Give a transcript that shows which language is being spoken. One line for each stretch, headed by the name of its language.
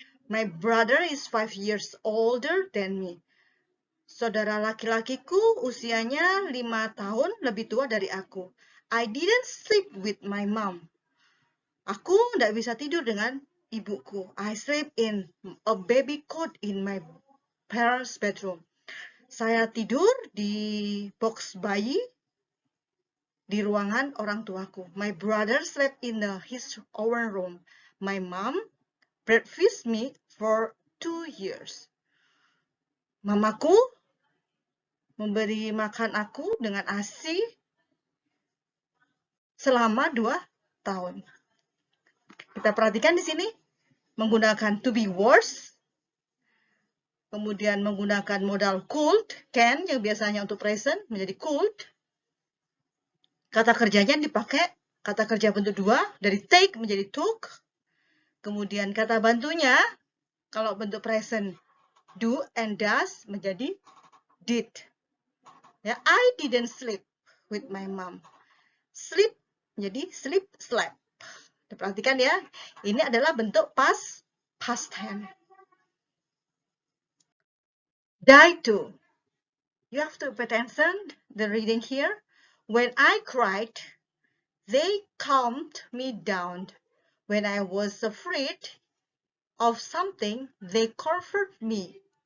English: My brother is 5 years older than me.
Indonesian: Saudara laki-lakiku usianya 5 tahun lebih tua dari aku.
English: I didn't sleep with my mom.
Indonesian: Aku tidak bisa tidur dengan ibuku.
English: I sleep in a baby cot in my parents' bedroom.
Indonesian: Saya tidur di box bayi di ruangan orang tuaku.
English: My brother slept in his own room. My mom breastfed me for 2 years.
Indonesian: Mamaku memberi makan aku dengan ASI selama 2 tahun. Kita perhatikan di sini menggunakan to be worse, kemudian menggunakan modal could, can yang biasanya untuk present menjadi could. Kata kerjanya dipakai kata kerja bentuk 2 dari take menjadi took. Kemudian kata bantunya kalau bentuk present
English: do and does
Indonesian: menjadi did. Ya,
English: I didn't sleep with my mom. Sleep
Indonesian: menjadi
English: sleep, slept.
Indonesian: Perhatikan ya, ini adalah bentuk past tense.
English: Day 2. You have to pay attention the reading here. When I cried, they calmed me down. When I was afraid of something, they comforted me.